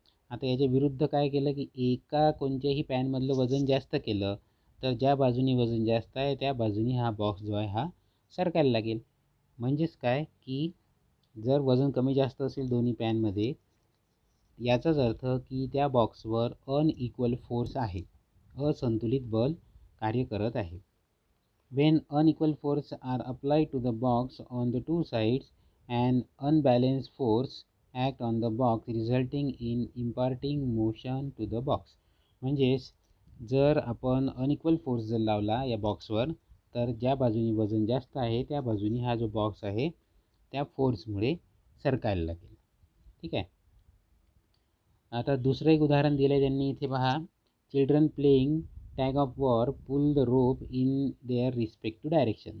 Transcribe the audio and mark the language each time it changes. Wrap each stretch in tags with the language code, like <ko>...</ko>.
<mr>आता याच्या विरुद्ध काय केलं की एका कोणत्याही पॅनमधलं वजन जास्त केलं तर ज्या बाजूनी वजन जास्त आहे त्या बाजूनी हा बॉक्स जो आहे हा सरकायला लागेल. म्हणजेच काय की जर वजन कमी जास्त असेल दोन्ही पॅनमध्ये, याचाच अर्थ की त्या बॉक्सवर अनइक्वल फोर्स आहे, असंतुलित बल कार्य करत आहे.</mr> <en>When unequal force are applied to the box on the two sides and unbalance force act on the box resulting in imparting motion to the box.</en> <mr>म्हणजेच जर आपण अनइक्वल फोर्स जर लावला या बॉक्सवर तर ज्या बाजूनी वजन जास्त आहे त्या बाजूनी हा जो बॉक्स आहे त्या फोर्समुळे सरकायला लागेल. ठीक आहे. आता दुसरं एक उदाहरण दिलं आहे त्यांनी इथे पहा.</mr> <en>Children playing tug of war pull the rope in their respective direction.</en>